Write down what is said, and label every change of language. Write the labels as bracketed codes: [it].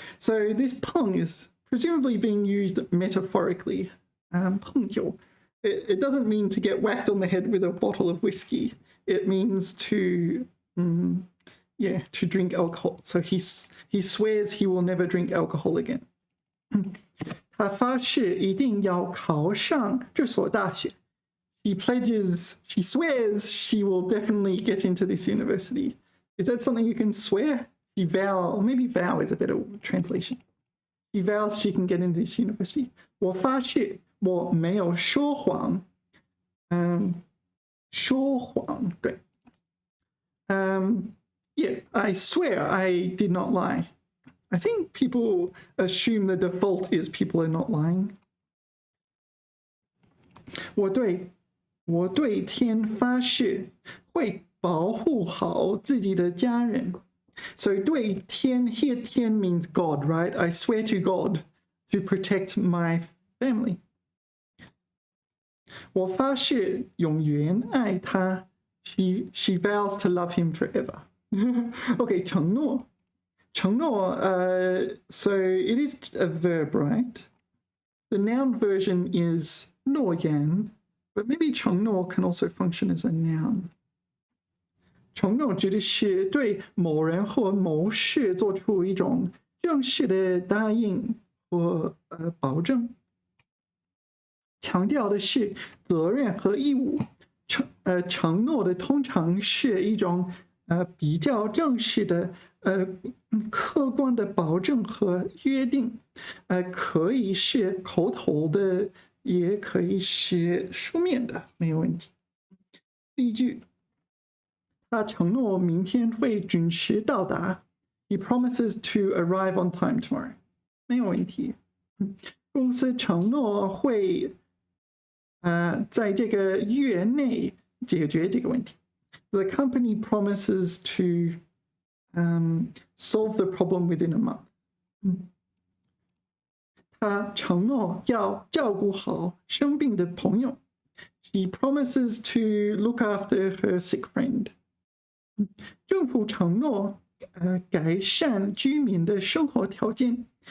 [en] So this 碰 is presumably being used metaphorically. [zh] 碰酒. [en] It doesn't mean to get whacked on the head with a bottle of whiskey. It means to, to drink alcohol. So he swears he will never drink alcohol again. [zh] 他发誓一定要考上这所大学. [en] she pledges, she swears she will definitely get into this university. Is that something you can swear? She vow, maybe vow is a better translation. She vows she can get into this university. [zh] 我发誓我没有说谎。说谎，对。 [en] Yeah, I swear I did not lie. I think people assume the default is people are not lying. [zh] 我对天发誓，会保护好自己的家人。 [en] So 对天 here 天 means God, right? I swear to God to protect my family. [zh] 我发誓永远爱他。 [en] She vows to love him forever. Okay, 承诺。承诺, so it is a verb, right? The noun version is 诺言, but maybe 承诺 can also function as a noun. [zh] 承诺指的是对某人或某事做出一种正式的答应或保证。强调的是责任和义务。承诺的通常是一种比较正式的客观的保证和约定，可以是口头的，也可以是书面的，没有问题。第一句，他承诺明天会准时到达。 [en] He promises to arrive on time tomorrow. [zh] 没有问题。公司承诺会在这个月内解决这个问题。 [en] The company promises to solve the problem within a month. [zh] 他承诺要照顾好生病的朋友。 [en] She promises to look after her sick friend. [zh] 政府承诺改善居民的生活条件。